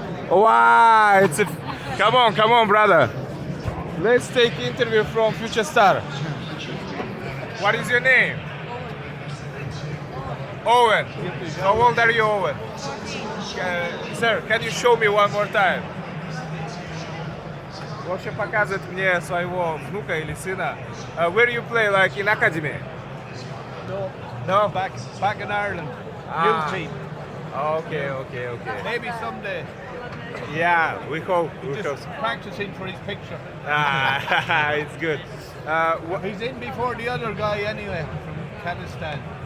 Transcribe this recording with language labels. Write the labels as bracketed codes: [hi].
[en] Wow, come on, brother. Let's take interview from future star. What is your name? Owen. How old are you, Owen? Sir, can you show me one more time? [ru] В общем, показывает мне своего внука или сына. [en] Where you play, like in academy? No. Back in Ireland. Youth team. Okay. Maybe someday. Yeah, we hope. Just practicing for his picture. It's good. He's in before the other guy anyway from Kazakhstan.